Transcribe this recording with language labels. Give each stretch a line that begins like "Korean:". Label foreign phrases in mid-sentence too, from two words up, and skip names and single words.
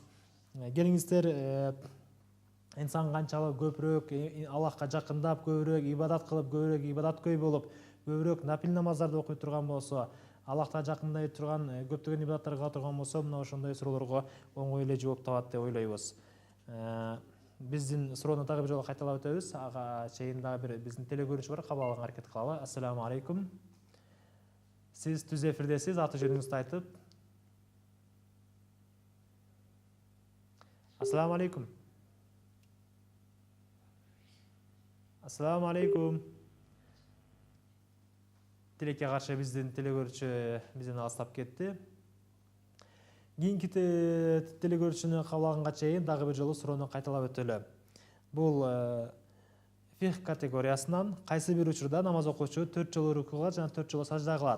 Kyrgyz: Келиңиздер, инсан канчалык көбүрөөк Аллахка жакындап, көбүрөөк ибадат кылып, көбүрөөк ибадаткөй болуп, көбүрөөк нафил намаздарды окуй турган болсо, Аллахка жакындай турган көптөгөн ибадаттар кыла турган болсо, мына ошондой суроолорго оңой эле жооп табат деп ойлойбуз. Биздин суроону дагы бир жолу кайталап өтөбүз. Ага чейин дагы бир биздин телекөрүүчү бар, кабыл алганга аракет кылалы.
Arabic: السلام عليكم.
Kyrgyz: Сиз түз эфирдесиз, аты жөнүңүздү айтып.
Arabic: السلام عليكم. السلام عليكم.
Kyrgyz: Тилекке каршы биздин телекөрүүчү бизден алыстап кетти. Кийинки телекөрүүчүнү кабыл алганга чейин дагы бир жолу суроону кайталап өтөлү. Бул фих категориясынан кайсы бир учурда намаз окуучу 4 жолу рукуга жана 4 жолу сажда кылат?